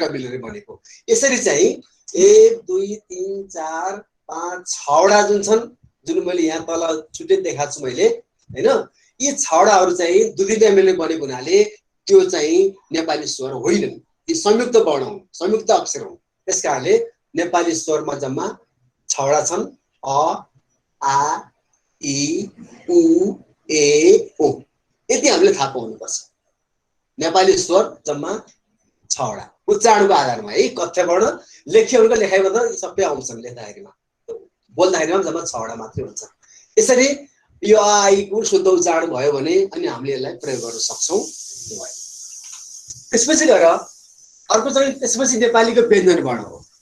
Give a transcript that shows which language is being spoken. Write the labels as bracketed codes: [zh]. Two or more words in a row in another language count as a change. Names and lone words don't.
[ne] मिलेर बनेको यसरी चाहिँ 1 2 3 4 5 6वटा जुन छन् जुन मैले यहाँ तल छुट्टै देखाएको छु मैले हैन यी 6वटाहरु चाहिँ दुईटा मिलेर बनेको हुनाले त्यो चाहिँ नेपाली स्वर होइनन् यी संयुक्त वर्ण हुन् संयुक्त अक्षर हुन् त्यसकारणले नेपाली स्वरमा जम्मा 6वटा छन् अ आ इ उ ए ओ यति हामीले थाहा पाउनुपर्छ नेपाली स्वर जम्मा 6वटा उच्चारणको आधारमा है कथ्य वर्ण लेख्यहरूको लेखाइमा त सबै आउँछन् लेख्दाखेरिमा बोल्दाखेरिमा जम्मा 6वटा मात्रै हुन्छ यसरी यो आइको शुद्ध उच्चारण भयो भने अनि हामीले यसलाई प्रयोग गर्न सक्छौं त्यसपछि गएर अर्को चाहिँ त्यसपछि नेपालीको व्यञ्जन वर्ण हो